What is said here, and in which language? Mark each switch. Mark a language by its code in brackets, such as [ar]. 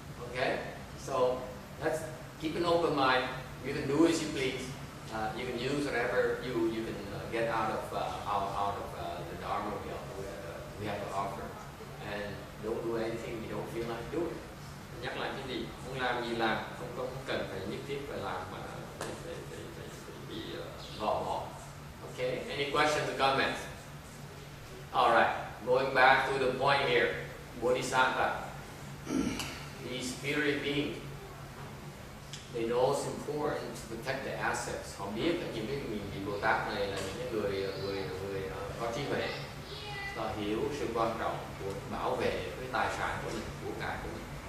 [en] Okay? So let's keep an open mind. You can do as you please. You can use whatever you can get out of the Dharma we have to offer, and don't do anything you don't feel like doing. [vi] nhắc lại cái gì, muốn làm gì làm, không cần phải nhất thiết phải làm mà phải bị gò bó. [en] Okay, any questions or comments? Alright, going back to the point here. Bodhisattva, the spirit being, they know it's important to protect the assets. [vi] Họ biết là những cái vị Bồ Tát này là những cái người có trí huệ, họ hiểu sự quan trọng của bảo vệ cái tài sản của mình, của cải của mình.